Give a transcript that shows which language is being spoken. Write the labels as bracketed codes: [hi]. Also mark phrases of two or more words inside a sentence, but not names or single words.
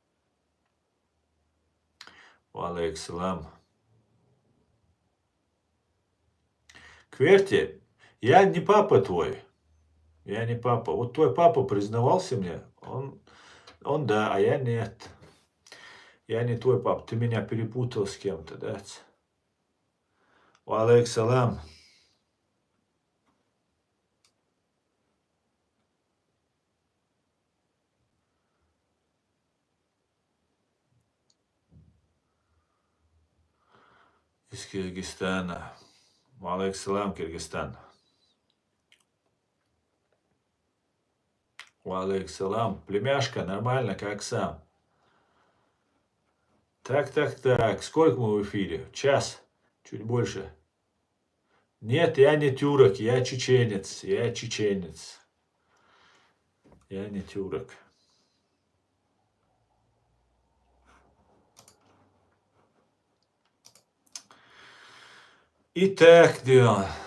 [ar] وعليكم السلام. [ru] Кверти, я не папа твой. Я не папа. Вот твой папа признавался мне. Он да, а я нет. Я не твой папа. Ты меня перепутал с кем-то, да? [ar] وعليكم السلام. [ru] Из Киргизстана. [ar] وعليكم السلام, Киргизстан. وعليكم السلام. [ru] Племяшка, нормально, как сам? Так. Сколько мы в эфире? Час? Чуть больше. Нет, я не тюрок, я чеченец. Я чеченец. Я не тюрок. Итак, да.